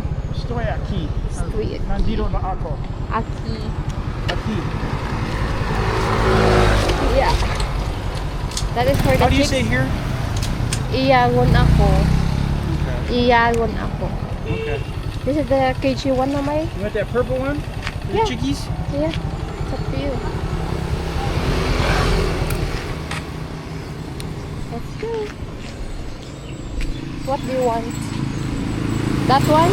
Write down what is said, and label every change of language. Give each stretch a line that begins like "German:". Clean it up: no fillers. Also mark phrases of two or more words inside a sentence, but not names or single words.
Spanish: Estoy aquí. Estoy aquí.
Filipino: Nandito na ako.
Spanish: Aki. Aquí.
English: Yeah. That is for the How do you chicks. say here?
Cebuano: Iyagon ako.
English: Okay.
Cebuano: Iyagon ako.
English: Okay. This is the KG one, Namay? You want that purple one? The Yeah. chickies? Yeah. It's up to you. Let's go. What do you want? That one?